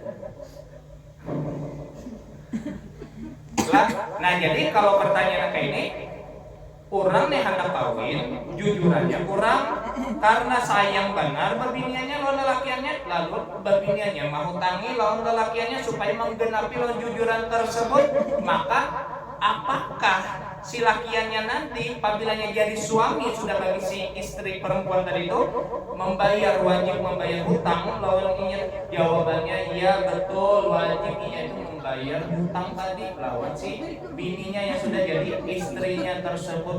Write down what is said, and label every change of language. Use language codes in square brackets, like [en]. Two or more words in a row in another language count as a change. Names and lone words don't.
[bjn] Nah jadi kalau pertanyaan kayak ini, orang nih hendak kawin, jujurannya kurang karena sayang benar berbiniannya lawan lelakiannya, lalu berbiniannya mau tangi lawan lelakiannya supaya menggenapi lawan jujuran tersebut, [id] maka apakah si lakiannya nanti apabila jadi suami sudah bagi si istri perempuan tadi itu wajib membayar hutang lawan ini? Jawabannya iya betul, wajib itu membayar hutang tadi lawan si bininya yang sudah jadi istrinya tersebut.